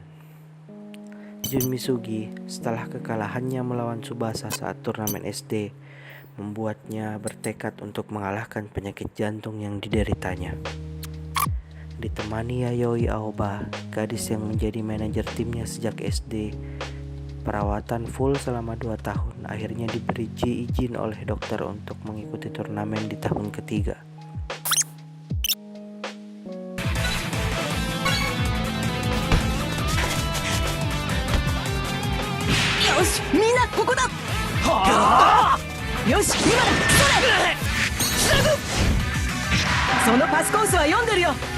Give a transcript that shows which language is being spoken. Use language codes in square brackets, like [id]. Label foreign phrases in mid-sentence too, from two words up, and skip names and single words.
[id] Jun Misugi setelah kekalahannya melawan Tsubasa saat turnamen SD, membuatnya bertekad untuk mengalahkan penyakit jantung yang dideritanya. Ditemani Yayoi Aoba, gadis yang menjadi manajer timnya sejak SD, perawatan full selama 2 tahun, akhirnya diberi izin oleh dokter untuk mengikuti turnamen di tahun ketiga. [ja] よし、みんなここだ! Yoshi,今だ! そのパスコースは読んでるよ!